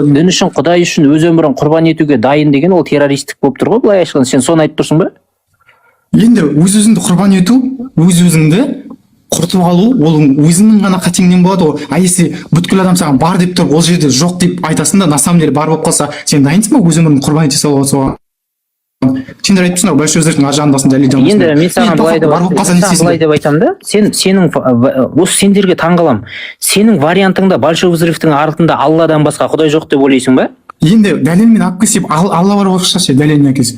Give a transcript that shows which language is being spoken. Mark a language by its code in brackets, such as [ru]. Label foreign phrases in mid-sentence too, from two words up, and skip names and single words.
[kk] Дін үшін, Құдай үшін өз өмірін құрбан етуге дайын деген ол террористік болып тұр ғой, былай айтқанда. Сен соны айтып тұрсың ба? Енді өз-өзіңді құрбан ету, өз-өзіңді құртып алу ол өзіңнің ғана қатеңнен болады ғой. [ru] А если [kk] бүткіл адам саған бар деп тұрып ол жерде жоқ деп айтасың да [ru] на самом деле [kk] бар болып қалса сен дайынсың ба өз өміріңді құрбан ете салуға соған? Сендер айтыпсыңдар ғой большой өзгерістің ар жағындасын дәлелдей. Енді мен саған былай деп айтамын да, сенің осы сендерге таңғаламын. Сенің вариантыңда [ru] большой взрывтың [kk] артында Алладан басқа Құдай жоқ деп ойлайсың ба? Енді дәлелмен алып келсек Алла бар болса ше дәлелмен әкелсе.